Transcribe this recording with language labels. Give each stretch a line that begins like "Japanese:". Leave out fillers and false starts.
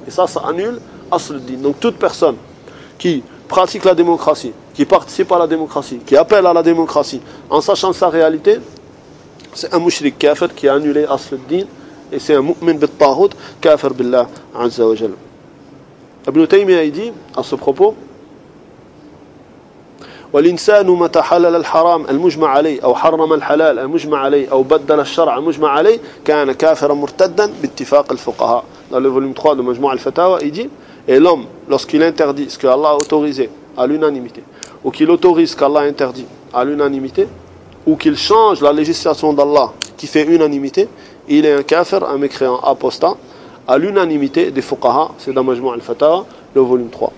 French: Et ça annule asl ad-din. Donc toute personne qui pratique la démocratie, qui participe à la démocratie, qui appelle à la démocratie, en sachant sa réalité, c'est un mushrik kafir qui a annulé asl ad-din, et c'est un mu'min bit-tahout kafir billah azza wa jal.
Arabic: Ibn Taymiyyah
French: dit à ce propos,
Arabic: والإنسان متى حلل الحرام المجمع عليه أو حرم الحلال المجمع عليه أو بدل الشرع المجمع عليه كان كافرا مرتدا باتفاق الفقهاء.
French: Dans le volume 3 de Majmou' al-Fatawa, il dit, et l'homme, lorsqu'il interdit ce que Allah a autorisé à l'unanimité, ou qu'il autorise ce qu'Allah a interdit à l'unanimité, ou qu'il change la législation d'Allah qui fait unanimité, il est un kafir, un mécréant, apostat, à l'unanimité des fuqaha, c'est dans Majmou' al-Fatawa, le volume 3.